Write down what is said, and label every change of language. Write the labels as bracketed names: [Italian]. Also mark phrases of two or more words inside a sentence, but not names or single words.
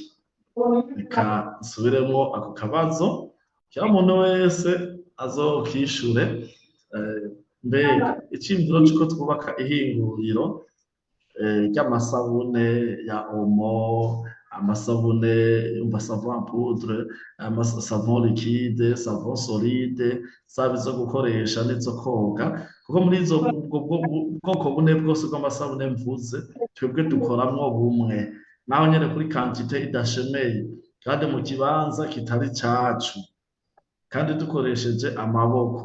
[Rundi] Reka nsubiremo ako kabazo kira muntu wese azokishure. Mbega iciyumviro c'uko twubaka ihinguriro ry'amasabune ya omo, amasabune umva savon [French] poudre, savon liquide, savon solide, [Rundi] zaba izo gukoresha n'izo koga, kuko muri izo bwoko bune bwose bw'amasabune mvuze twebwe dukoramwo bumwe, naho nyene kuri quantité idashemeye kandi mu kibanza kitari cacu, kandi dukoresheje amaboko.